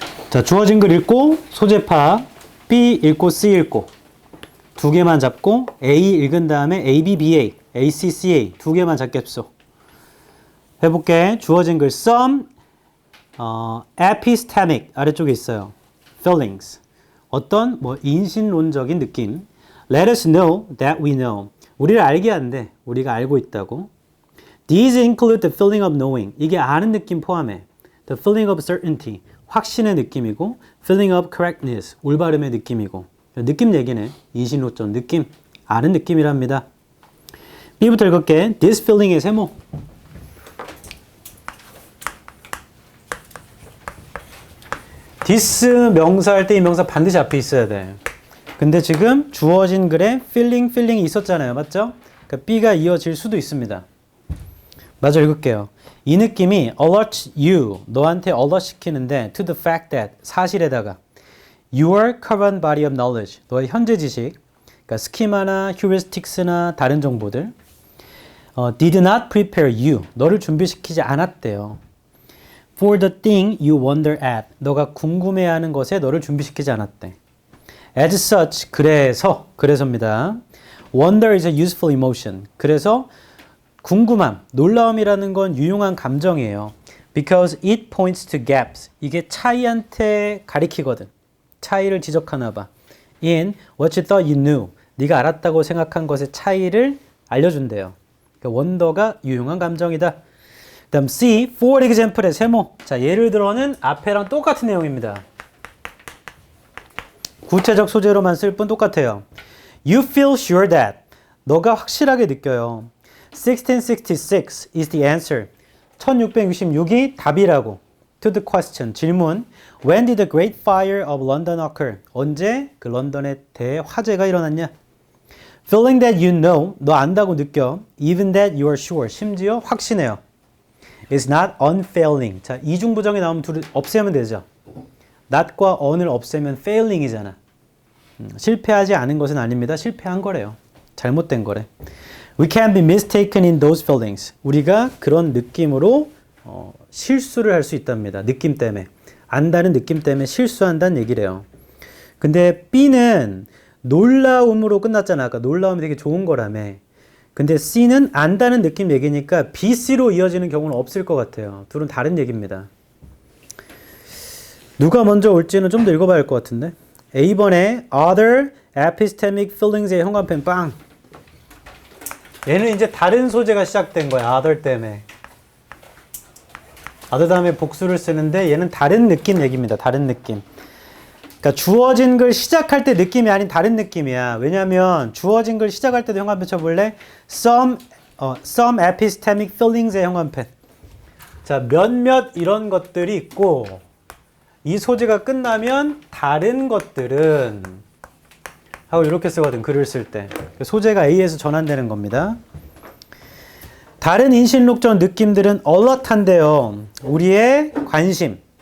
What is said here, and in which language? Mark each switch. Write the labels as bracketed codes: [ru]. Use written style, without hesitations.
[ko] 자, 주어진 글 읽고 소재 파악, B 읽고 C 읽고 두 개만 잡고 A 읽은 다음에 ABBA, ACCA 두 개만 잡겠소. 해볼게. 주어진 글 some epistemic 아래쪽에 있어요. feelings 어떤 인신론적인 느낌. [en] Let us know that we know. [ko] 우리를 알게 한대. 우리가 알고 있다고. [en] These include the feeling of knowing. [ko] 이게 아는 느낌 포함해. [en] The feeling of certainty. [ko] 확신의 느낌이고 [en] feeling of correctness. [ko] 올바름의 느낌이고. 느낌 얘기네. 인신론적 느낌. 아는 느낌이랍니다. B부터 읽을게. [en] This feeling의 세모. [ko] this 명사 할 때 이 명사 반드시 앞에 있어야 돼. 근데 지금 주어진 글에 feeling이 있었잖아요. 맞죠? 그러니까 B가 이어질 수도 있습니다. 맞아 읽을게요. 이 느낌이 [en] alert you, [ko] 너한테 alert 시키는데 [en] to the fact that, [ko] 사실에다가 [en] your current body of knowledge, [ko] 너의 현재 지식, 그러니까 스키마나 heuristics나 다른 정보들 [en] did not prepare you, [ko] 너를 준비시키지 않았대요. [en] for the thing you wonder at, [ko] 너가 궁금해하는 것에 너를 준비시키지 않았대. [en] As such, [ko] 그래서입니다. [en] Wonder is a useful emotion. [ko] 그래서 궁금함, 놀라움이라는 건 유용한 감정이에요. [en] Because it points to gaps. [ko] 이게 차이한테 가리키거든. 차이를 지적하나 봐. [en] In what you thought you knew. [ko] 네가 알았다고 생각한 것의 차이를 알려준대요. 그러니까 원더가 유용한 감정이다. 다음 C, for example의 세모. 자, 예를 들어는 앞에랑 똑같은 내용입니다. 구체적 소재로만 쓸 뿐 똑같아요. [en] You feel sure that. [ko] 너가 확실하게 느껴요. [en] 1666 is the answer. [ko] 1666이 답이라고. [en] To the question. 질문. When did the Great Fire of London occur? [ko] 언제 그 런던의 대화재가 일어났냐? [en] Feeling that you know. [ko] 너 안다고 느껴. [en] Even that you are sure. [ko] 심지어 확신해요. [en] Is not unfailing. [ko] 자, 이중부정이 나오면 둘을 없애면 되죠. not과 on을 없애면 failing이잖아. 실패하지 않은 것은 아닙니다. 실패한 거래요. 잘못된 거래. [en] We can be mistaken in those feelings. [ko] 우리가 그런 느낌으로 실수를 할 수 있답니다. 느낌 때문에. 안다는 느낌 때문에 실수한다는 얘기래요. 근데 B는 놀라움으로 끝났잖아. 아까 놀라움이 되게 좋은 거라며. 근데 C는 안다는 느낌 얘기니까 B, C로 이어지는 경우는 없을 것 같아요. 둘은 다른 얘기입니다. 누가 먼저 올지는 좀 더 읽어봐야 할 것 같은데. A번에 [en] other epistemic feelings [ko] 의 형광펜 빵. 얘는 이제 다른 소재가 시작된 거야. other 때문에. other 다음에 복수를 쓰는데 얘는 다른 느낌 얘기입니다. 다른 느낌. 그러니까 주어진 글 시작할 때 느낌이 아닌 다른 느낌이야. 왜냐면 주어진 글 시작할 때도 형광펜 쳐볼래? some epistemic feelings의 형광펜. 자, 몇몇 이런 것들이 있고 이 소재가 끝나면 다른 것들은 하고 이렇게 쓰거든. 글을 쓸 때. 소재가 A에서 전환되는 겁니다. 다른 인신록적 느낌들은 alert한데요. 우리의 관심.